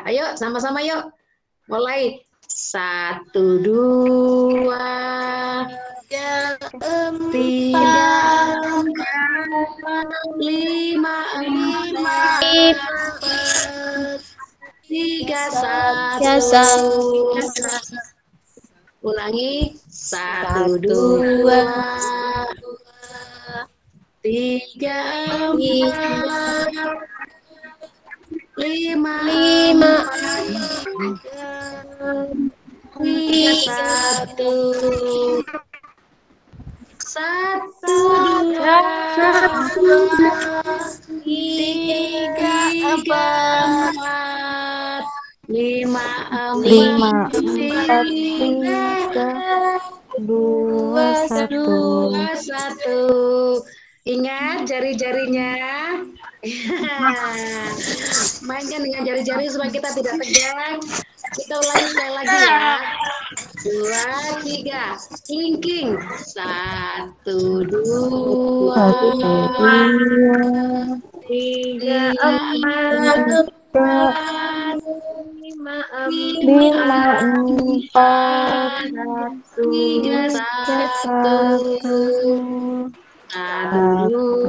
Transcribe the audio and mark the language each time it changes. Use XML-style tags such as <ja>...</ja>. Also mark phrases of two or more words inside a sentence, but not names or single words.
<id>Ayo, sama-sama yuk. Mulai. 1, 2, 3, 4, 5, 6, tiga, Ya, satu. Ulangi, satu, satu, dua, dua, tiga, empat, lima, lima, empat, tiga, tiga, satu, satu, dua, tiga, tiga, empat, empat, lima, empat, lima, empat, tiga, tiga, dua, satu. dua, satu. Ingat jari-jarinya. Mainkan dengan jari-jari supaya kita tidak tegang. Kita ulangi sekali lagi ya. Dua, tiga. Kelingking. Satu, dua, Satu, dua, tiga, empat, empat, lima, lima, empat, empat, satu, tiga, tiga, satu, satu, satu, satu,</id>